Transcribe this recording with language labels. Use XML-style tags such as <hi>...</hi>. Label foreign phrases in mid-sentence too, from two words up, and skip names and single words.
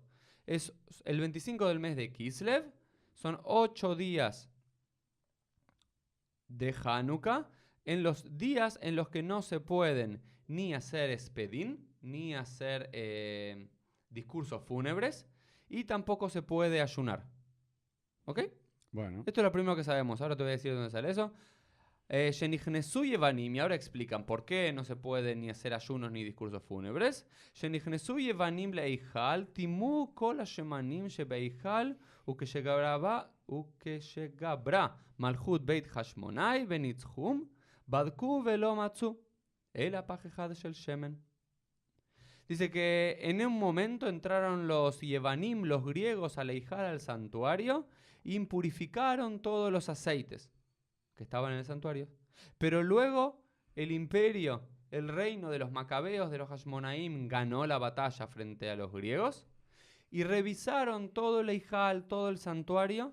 <es>Es el 25 del mes de Kislev, son 8 días de Hanukkah, en los días en los que no se pueden ni hacer espedín, ni hacer discursos fúnebres, y tampoco se puede ayunar. ¿Ok? Bueno, Esto es lo primero que sabemos. Ahora te voy a decir dónde sale eso.</es> <he>שנכנסו יוונים,</he> <es>y ahora explican por qué no se puede ni hacer ayunos ni discursos fúnebres.</es> <he>שנכנסו יוונים להיכל, טמאו כל השמנים שבהיכל, וכשגברה מלכות בית חשמונאי ונצחום, בדקו ולא מצאו, אלא פך אחד של שמן.</he> <es>Dice que en un momento entraron los Yevanim, los griegos, a leihal al santuario, e impurificaron todos los aceites que estaban en el santuario. Pero luego el imperio, el reino de los macabeos, de los Hashmonaim, ganó la batalla frente a los griegos y revisaron todo el Eijal, todo el santuario.</es>